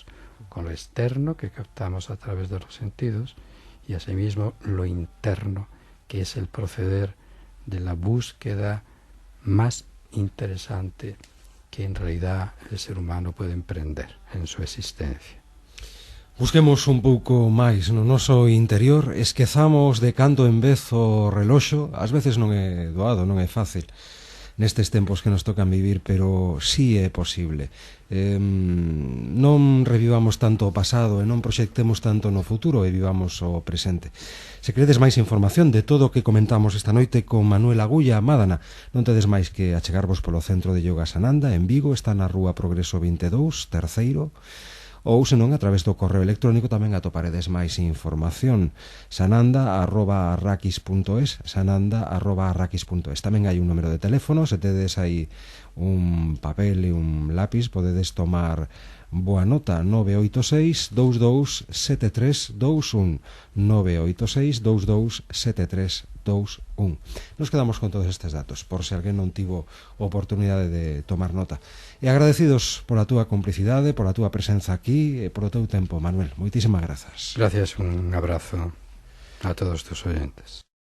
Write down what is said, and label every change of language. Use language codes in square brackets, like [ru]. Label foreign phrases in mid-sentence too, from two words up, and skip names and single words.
[es] Con lo externo que captamos a través de los sentidos y asimismo lo interno, que es el proceder de la búsqueda más interesante que en realidad el ser humano puede emprender en su existencia. [gl] Busquemos un pouco máis no noso interior, esquezamos de canto en vez o reloxo, ás veces non é doado, non é fácil nestes tempos que nos tocan vivir, pero sí é posible. Non revivamos tanto o pasado e non proxectemos tanto no futuro e vivamos o presente. Se queredes máis información de todo o que comentamos esta noite con Manuel Agulla Madana, non tedes máis que achegarvos polo Centro de Yoga Sananda en Vigo, está na Rúa Progreso 22, terceiro, ou senón a través do correo electrónico tamén atoparedes máis información, sananda@arrakis.es, sananda@arrakis.es. Tamén hai un número de teléfono, se tedes aí un papel e un lápis podedes tomar boa nota, 986 227321, 986 227321. Nos quedamos con todos estes datos, por se alguén non tivo oportunidade de tomar nota. E agradecidos pola túa complicidade, pola túa presenza aquí e polo teu tempo, Manuel. Moitísimas grazas. [es] Gracias, un abrazo a todos tus oyentes.